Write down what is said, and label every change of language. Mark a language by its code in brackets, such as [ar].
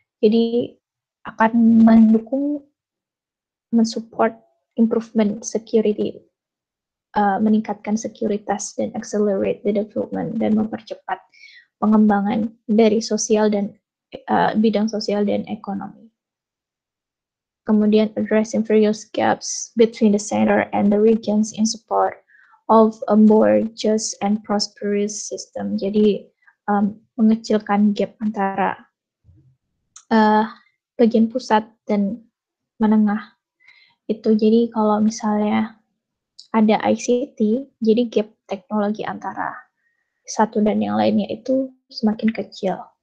[id] Jadi akan mensupport [en] improvement security, [id] meningkatkan sekuritas dan [en] accelerate the development [id] dan mempercepat pengembangan dari sosial dan bidang sosial dan ekonomi. Kemudian [en] addressing various gaps between the center and the regions in support of a more just and prosperous system. [id] Jadi mengecilkan gap antara bagian pusat dan menengah itu. Jadi kalau misalnya ada ICT, jadi gap teknologi antara satu dan yang lainnya itu semakin kecil.